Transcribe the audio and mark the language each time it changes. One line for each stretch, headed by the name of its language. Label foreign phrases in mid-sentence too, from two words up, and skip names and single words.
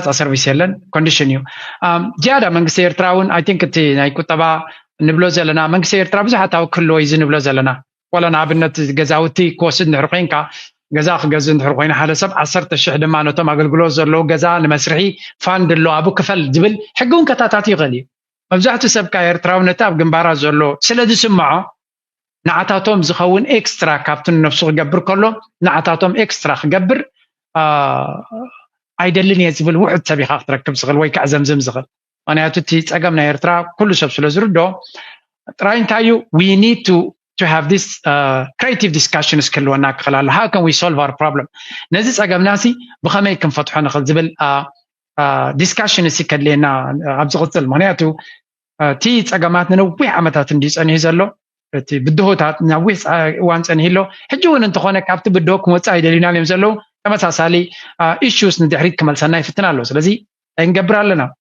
Tigrinya: ሰርቪስ የለን ኮንዲሽን እዩ ጅያዳ መንግስቲ ኤርትራ እውን
English: I think
Tigrinya: እቲ ናይ ቁጠባ ንብሎ ዘለና መንግስቲ ኤርትራ ብዙሓት ኣውክሎ እዩ ዝንብሎ ዘለና ወላ ንኣብነት ገዛውቲ ክወስድ ንድሕር ኮንካ ገዛ ክገዝእ እንድሕር ኮይና ሓደ ሰብ 10,000 ድማ ነቶም ኣገልግሎት ዘለዎ ገዛ ንመስርሒ ፋንድ ኣሎ ኣብኡ ክፈል ዝብል ሕጊ እውን ከታታትዩ ይኽእል እዩ መብዛሕትኡ ሰብ ካብ ኤርትራውነት ኣብ ግንባራ ዘሎ ስለ ዝስምዖ ንዓታቶም ዝኸውን ኤክስትራ ካብቲ ነፍሱ ክገብር ከሎ ንዓታቶም ኤክስትራ ክገብር ኣይደልን እየ ዝብል ውሑድ ሰብ ኢኻ ክትረክብ ዝኽእል ወይ ከዓ ዘምዝም ዝኽእል ምክንያቱ እቲ ፀገም ናይ ኤርትራ ኩሉ ሰብ ስለ ዝርድኦ ጥራይ እንታይ እዩ
English: we need to have this creative discussion
Tigrinya: ክህልወና ክኽእል ኣሎ
English: how can we solve our problem
Tigrinya: ነዚ ፀገምናሲ ብኸመይ ክንፈትሖ ንኽእል ዝብል ዲስካሽን እሲ ከድልየና ኣብ ዝቕፅል ምክንያቱ እቲ ፀገማት ንነዊሕ ዓመታት እንዲፀኒሑ ዘሎ እቲ ብድሆታት ነዊሕ እዋን ፀኒሑ ኣሎ ሕጂ እውን እንተኾነ ካብቲ ብድሆ ክመፅእ ኣይደሊናን እዮም ዘለው ተመሳሳሊ ኢሹስ ንድሕሪት ክመልሰና ይፍትና ኣሎ ስለዚ እንገብር ኣለና